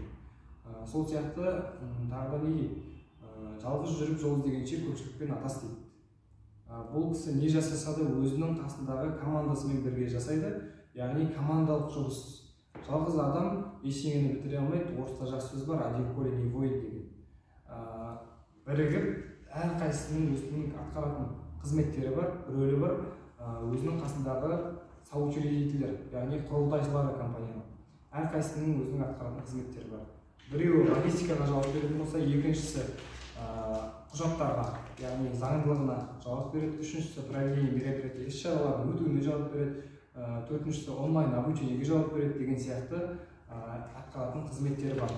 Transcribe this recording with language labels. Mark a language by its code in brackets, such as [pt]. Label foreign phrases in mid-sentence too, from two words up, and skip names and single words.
[kk] Сол сияқты тағы да не? Жалғыз жүріп жол іздегенше көпшілікпен атас дейді. Бұл кісі не жасаса да өзінің қасындағы командасымен бірге жасайды. Яғни командалық жұмыс. Жалғыз адам ештеңені бітіре алмайды. Орыста жақсы сөз бар, [ru] один поле не воин деген. [kk] Бірігіп, әрқайсысының өзінің атқаратын қызметтері бар, рөлі бар. Өзінің қасындағы соучредителер, яғни құрылтайшылары компанияның. Әрқайсысының өзінің атқаратын қызметтері бар. Біреуі логистикаға жауап беретін болса, екіншісі құжаттарға, яғни заңдылығына жауап береді, үшіншісі [ru] проведение мероприятий [kk] іс-шаралардың өтуіне жауап береді, төртіншісі [ru] онлайн обучениеге [kk] жауап береді деген сияқты атқаратын қызметтері бар.